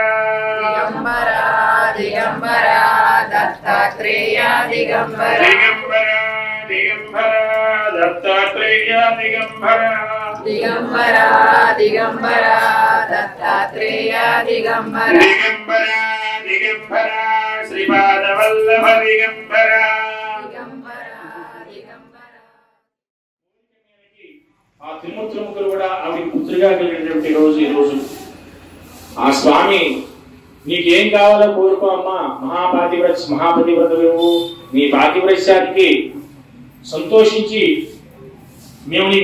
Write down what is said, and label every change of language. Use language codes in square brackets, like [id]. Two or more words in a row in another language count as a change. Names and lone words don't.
[sa] दिगंबरा दिगंबरा दत्तात्रेय दिगंबरा दिगंबरा दिगंबरा दत्तात्रेय दिगंबरा दिगंबरा दिगंबरा दत्तात्रेय दिगंबरा दिगंबरा दिगंबरा श्रीपाद वल्लभ दिगंबरा दिगंबरा दिगंबरा [te] ఆ త్రిమూర్తుల ముగ్గురు కూడా ఆవిడకి పుత్రిగా కలిగినటువంటి రోజు ఈ రోజు. ఆ స్వామి నీకేం కావాలో కోరుకో అమ్మా, మహాపతివ్రతవు నీ పాతివ్రత్యానికి సంతోషించి మేము నీకు